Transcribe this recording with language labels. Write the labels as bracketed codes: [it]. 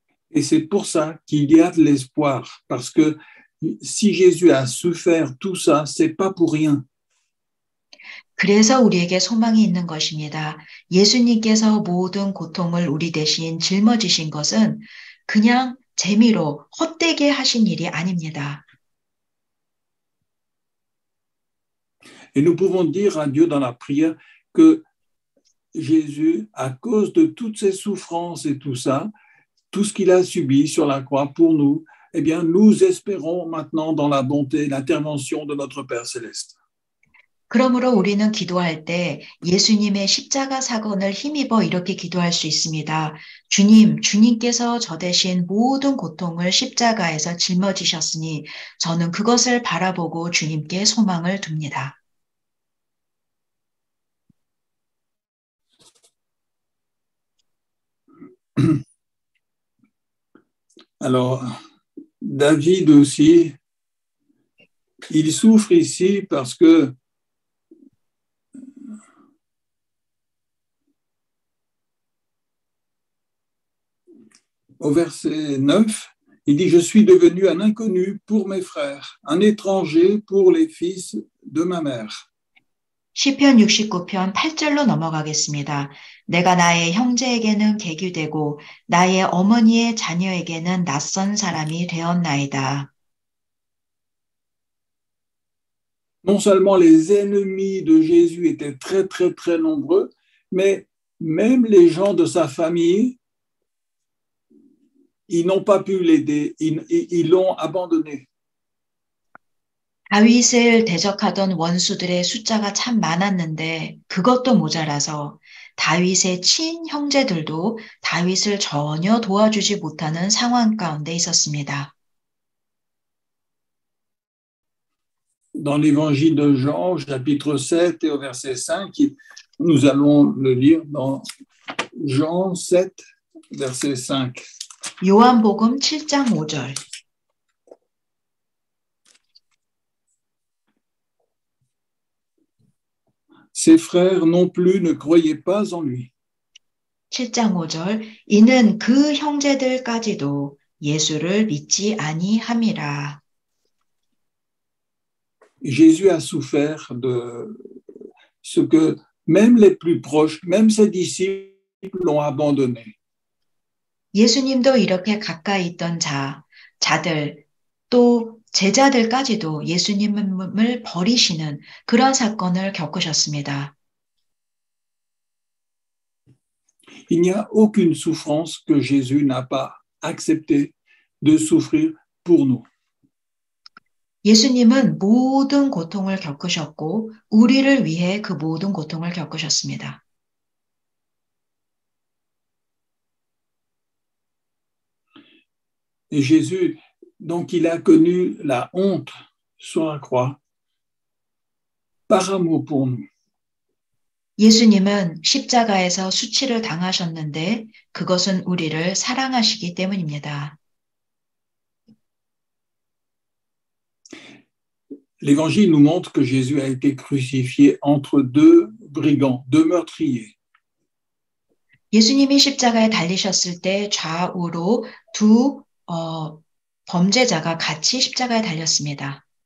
[fr] Et c'est pour ça qu'il y a de l'espoir, parce que si Jésus a souffert tout ça, c'est pas pour rien. [ko] 그래서 우리에게 소망이 있는 것입니다. 예수님께서 모든 고통을 우리 대신 짊어지신 것은 그냥 재미로 헛되게 하신 일이 아닙니다. [fr] Et nous pouvons dire à Dieu dans la prière que Jésus, à cause de toutes ces souffrances et tout ça, tout ce qu'il a subi sur la croix pour nous, eh bien, nous espérons maintenant dans la bonté, l'intervention de notre Père céleste. [ko] 그러므로 우리는 기도할 때 예수님의 십자가 사건을 힘입어 이렇게 기도할 수 있습니다. 주님께서 저 대신 모든 고통을 십자가에서 짊어지셨으니 저는 그것을 바라보고 주님께 소망을 둡니다. [fr] Alors, David aussi, il souffre ici parce que au verset 9, il dit « Je suis devenu un inconnu pour mes frères, un étranger pour les fils de ma mère. » [ko] 시편 69편 8절로 넘어가겠습니다. 내가 나의 형제에게는 개규되고 나의 어머니의 자녀에게는 낯선 사람이 되었나이다. [fr] Non seulement les ennemis de Jésus étaient très, très, très nombreux, mais même les gens de sa famille, ils n'ont pas pu l'aider, ils l'ont abandonné. [ko] 다윗을 대적하던 원수들의 숫자가 참 많았는데 그것도 모자라서 다윗의 친형제들도 다윗을 전혀 도와주지 못하는 상황 가운데 있었습니다. [fr] Dans l'évangile de Jean, chapitre 7 et au verset 5, nous allons le lire dans Jean 7, verset 5. [ko] 요한복음 7장 5절. [fr] Ses frères non plus ne croyaient pas en lui. [ko] 7장 5절. 이는 그 형제들까지도 예수를 믿지 아니함이라. [fr] Jésus a souffert de ce que même les plus proches, même ses disciples l'ont abandonné. [ko] 예수님도 이렇게 가까이 있던 자들, 또 제자들까지도 예수님을 버리시는 그런 사건을 겪으셨습니다. [fr] Il n'y a aucune souffrance que Jésus n'a pas accepté de souffrir pour nous. [ko] 예수님은 모든 고통을 겪으셨고 우리를 위해 그 모든 고통을 겪으셨습니다. [fr] Et Jésus, donc, il a connu la honte sur la croix par amour pour nous. [ko] 예수님은 십자가에서 수치를 당하셨는데 그것은 우리를 사랑하시기 때문입니다. [fr] L'Évangile nous montre que Jésus a été crucifié entre deux brigands, deux meurtriers. [ko] 예수님이 십자가에 달리셨을 때 좌우로 두 범죄자가 같이 십자가에 달렸습니다.